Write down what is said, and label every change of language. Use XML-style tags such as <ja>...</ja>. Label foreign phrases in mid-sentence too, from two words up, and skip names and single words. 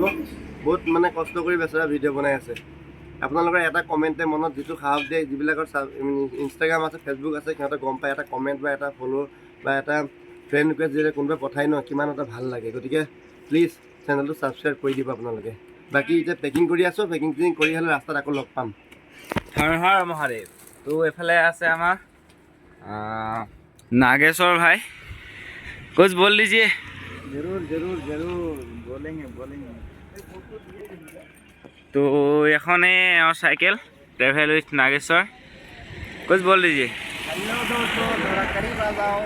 <as>বহুত মানে কষ্ট কৰি বেচেৰা ভিডিঅ' বনাই আছে। আপোনালোকৰ এটা কমেণ্টে মনত যিটো সাহস দিয়ে, যিবিলাকৰ ইনষ্টাগ্ৰাম আছে, ফেচবুক আছে, সিহঁতে গম পায় এটা কমেণ্ট বা এটা ফ'ল' বা এটা</as> <en>friend request</en> <as>যেতিয়া কোনোবাই পঠাই ন, কিমান এটা ভাল লাগে। গতিকে প্লিজ চেনেলটো ছাবস্ক্ৰাইব কৰি দিব আপোনালোকে। বাকী এতিয়া পেকিং কৰি আছোঁ, পেকিং কৰি হ'লে ৰাস্তাত আকৌ লগ পাম। হৰ হৰ মহাদেৱ। তো এফালে আছে আমাৰ</as> <hi>नागेश्वर भाई, कुछ बोल लीजिए। जरूर जरूर जरूर बोलेंगे बोलेंगे। तो एखने और साइकिल ट्रेवल विथ नागेश्वर, कुछ बोल लीजिए। हेलो दोस्तों, थोड़ा करीब आ जाओ।</hi>